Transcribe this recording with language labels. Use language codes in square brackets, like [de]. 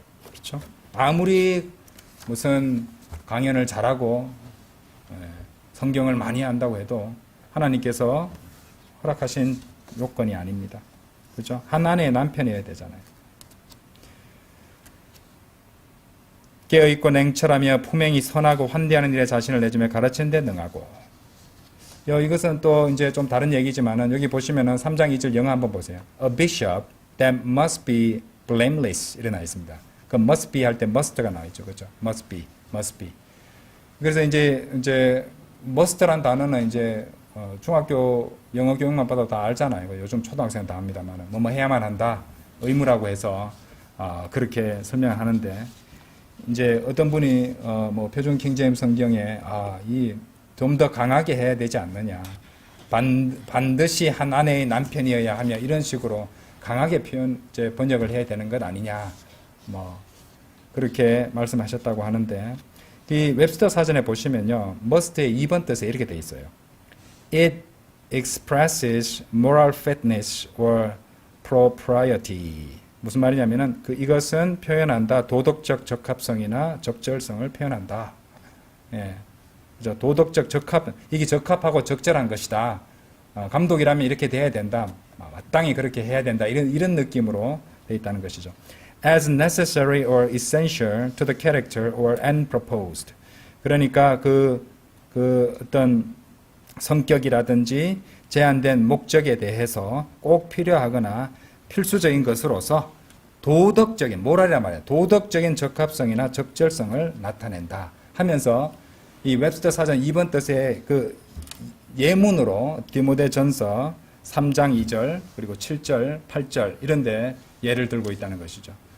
[ko] 그렇죠? 아무리 무슨 강연을 잘하고 성경을 많이 안다고 해도 하나님께서 허락하신 요건이 아닙니다. 그렇죠? 한 아내의 남편이어야 되잖아요. 깨어있고 냉철하며 품행이 선하고 환대하는 일에 자신을 내주며 가르치는 데 능하고. 이것은 또 이제 좀 다른 얘기지만은 여기 보시면은 3장 2절 영어 한번 보세요. [en] A bishop that must be blameless [ko] 이래 나 있습니다. 그 must be 할 때 must가 나와 있죠. 그렇죠? must be. 그래서 이제 must란 단어는 이제 중학교 영어 교육만 받아도 다 알잖아요. 요즘 초등학생 다 합니다만은 뭐 해야만 한다. 의무라고 해서 그렇게 설명하는데 이제 어떤 분이 뭐 표준 킹제임스 성경에 좀 더 강하게 해야 되지 않느냐. 반드시 한 아내의 남편이어야 하며 이런 식으로 강하게 번역을 해야 되는 것 아니냐. 뭐 그렇게 말씀하셨다고 하는데 이 웹스터 사전에 보시면요. must의 2번 뜻에 이렇게 돼 있어요. [en] It expresses moral fitness or propriety. [ko] 무슨 말이냐면은 이것은 표현한다. 도덕적 적합성이나 적절성을 표현한다. 예. 그죠? 도덕적 적합, 이게 적합하고 적절한 것이다. 감독이라면 이렇게 돼야 된다. 마땅히 그렇게 해야 된다. 이런 느낌으로 되어 있다는 것이죠. [en] As necessary or essential to the character or end proposed. [ko] 그러니까 그 어떤 성격이라든지 제한된 목적에 대해서 꼭 필요하거나 필수적인 것으로서 도덕적인, 모랄이란 말이에요. 도덕적인 적합성이나 적절성을 나타낸다 하면서 이 웹스터 사전 2번 뜻의 그 예문으로 디모데전서 3장 2절 그리고 7절, 8절 이런 데 예를 들고 있다는 것이죠.